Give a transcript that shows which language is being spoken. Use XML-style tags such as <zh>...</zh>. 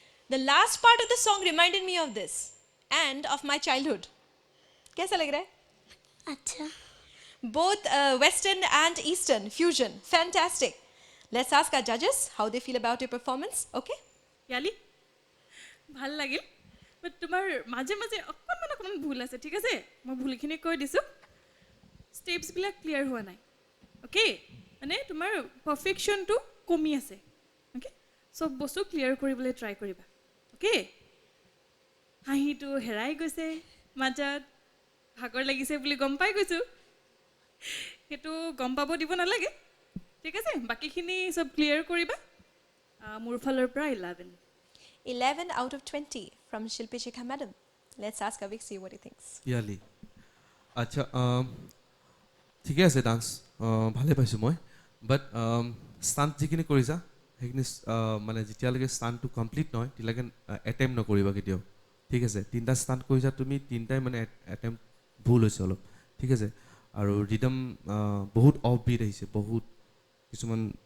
<en>The last part of the song reminded me of this and of my childhood.</en> <hi>कैसा लग रहा है? अच्छा.</hi> <en>Both Western and Eastern fusion. Fantastic. Let's ask our judges how they feel about your performance. Okay?</en> <as>ইয়ালি ভাল লাগিল বাট তোমাৰ মাজে অকণমান ভুল আছে ঠিক আছে মই ভুলখিনি কৈ দিছোঁ ষ্টেপছবিলাক ক্লিয়াৰ হোৱা নাই অ'কে মানে তোমাৰ পাৰফেকশ্যনটো কমি আছে অ'কে চব বস্তু ক্লিয়াৰ কৰিবলৈ ট্ৰাই কৰিবা অ'কে হাঁহিটো হেৰাই গৈছে মাজত ভাগৰ লাগিছে বুলি গম পাই গৈছোঁ সেইটো গম পাব দিব নালাগে ঠিক আছে বাকীখিনি চব ক্লিয়াৰ কৰিবা মোৰ ফালৰ পৰা 11</as> <en>11 out of 20 from Shilpi Shikha madam. Let's ask Aviksi what he thinks.</en> <as>ইয়ালি আচ্ছা ঠিকে আছে ডান্স ভালে পাইছোঁ মই বাট ষ্টাণ্ট যিখিনি কৰিছা সেইখিনি মানে যেতিয়ালৈকে ষ্টাণ্টটো কমপ্লিট নহয় তেতিয়ালৈকে এটেম্প নকৰিবা কেতিয়াও ঠিক আছে 3টা ষ্টাণ্ট কৰিছা তুমি 3টাই মানে এটেম্প ভুল হৈছে অলপ ঠিক আছে আৰু ৰিদম বহুত অফ বিট আহিছে বহুত কিছুমান</as>